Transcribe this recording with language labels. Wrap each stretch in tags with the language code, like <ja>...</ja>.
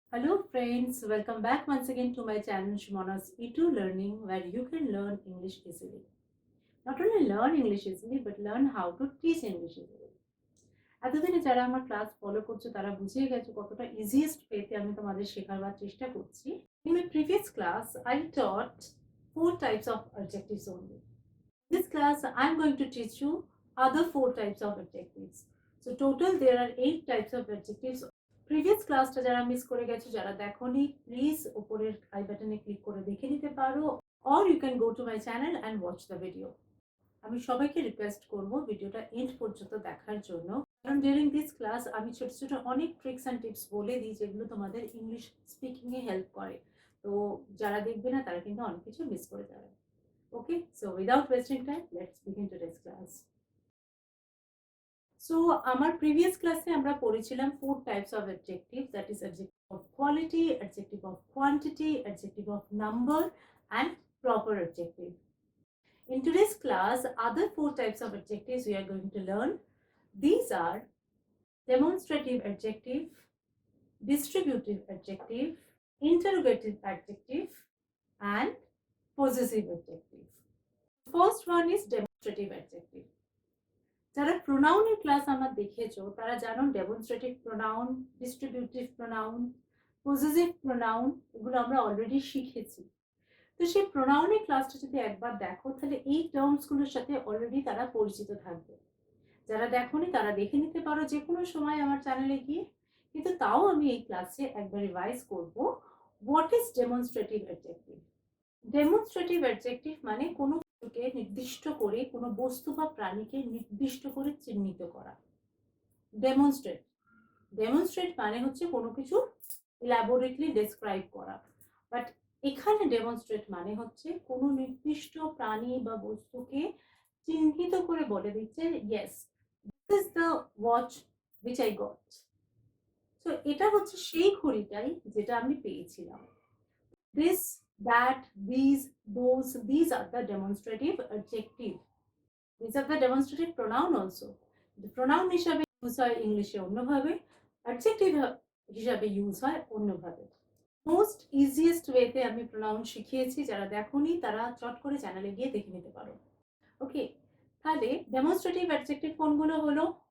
<en>Hello friends, welcome back once again to my channel Shimona's E2 Learning, where you can learn English easily. Not only learn English easily but learn how to teach English easily.</en> <bn>এতদিনে যারা আমার class follow করছো তারা বুঝিয়ে গেছো কতটা easiest ওয়েতে আমি তোমাদের শেখাবার চেষ্টা করছি।</bn> <en>In my previous class I taught four types of adjectives only. In this class I'm going to teach you other four types of adjectives. So total there are 8 types of adjectives.</en> <bn>Previous ক্লাসটা যারা miss করে গেছো, যারা দেখোনি, please উপরের I বাটনে click করে দেখে নিতে পারো,</bn> <en>Or you can go to my channel and watch the video.</en> <bn>আমি সবাইকে রিকোয়েস্ট করব ভিডিওটা এন্ড পর্যন্ত দেখার জন্য, কারণ</bn> <en>during this class</en> <bn>আমি ছোট ছোট অনেক ট্রিক্স অ্যান্ড টিপস বলে দিই যেগুলো তোমাদের ইংলিশ স্পিকিংয়ে হেল্প করে। তো যারা দেখবে না তারা কিন্তু অনেক কিছু মিস করে যাবে।</bn> <en>Okay, so without wasting time let's begin today's class. So</en> <bn>আমার প্রিভিয়াস ক্লাসে আমরা পড়েছিলাম</bn> <en>Four types of adjective, that is adjective of quality, adjective of quantity, adjective of number and proper adjective. In today's class, other four types of adjectives we are going to learn. These are demonstrative adjective, distributive adjective, interrogative adjective, and possessive adjective. First one is demonstrative adjective.</en> <bn>যারা প্রোনাউনের class আমার দেখেছো তারা জানো demonstrative pronoun, distributive pronoun, possessive pronoun, এগুলো আমরা already শিখেছি। তো সেই প্রোনাউনের ক্লাসটা যদি একবার দেখো তাহলে এই টার্মসগুলোর সাথে অলরেডি তারা পরিচিত থাকবে। যারা দেখোনি তারা দেখে নিতে পারো যে কোনো সময় আমার চ্যানেলে গিয়ে, কিন্তু তাও আমি এই ক্লাসে একবার রিভাইজ করব।</bn> <en>What is demonstrative adjective?</en> <bn>Demonstrative adjective মানে কোনো কিছুকে নির্দিষ্ট করে, কোনো বস্তু বা প্রাণীকে নির্দিষ্ট করে চিহ্নিত করা। ডেমনস্ট্রেট, ডেমনস্ট্রেট মানে হচ্ছে কোনো কিছু ইলাবোরেটলি ডেসক্রাইব করা, বাট এখানে ডেমনস্ট্রেট মানে হচ্ছে কোনো নির্দিষ্ট প্রাণী বা বস্তুকে চিহ্নিত করে বলে দিচ্ছে,</bn> <en>Yes this is the watch which I got.</en> <bn>So এটা হচ্ছে সেই ঘড়িটাই যেটা আমি পেয়েছিলাম।</bn> <en>This, that, these, those, these are the demonstrative adjective. These are the demonstrative pronoun also.</en> <bn>The pronoun হিসাবে ইউজ হয় ইংলিশে অন্যভাবে, অ্যাডজেক্টিভ হিসাবে ইউজ হয় অন্যভাবে। মোস্ট ইজিয়েস্ট ওয়েতে আমি প্রোনাউন শিখিয়েছি, যারা দেখোনি তারা চট করে চ্যানেলে গিয়ে দেখে নিতে পারো। ওকে, তাহলে ডেমনস্ট্রেটিভ অ্যাডজেক্টিভ কোনগুলো হলো?</bn>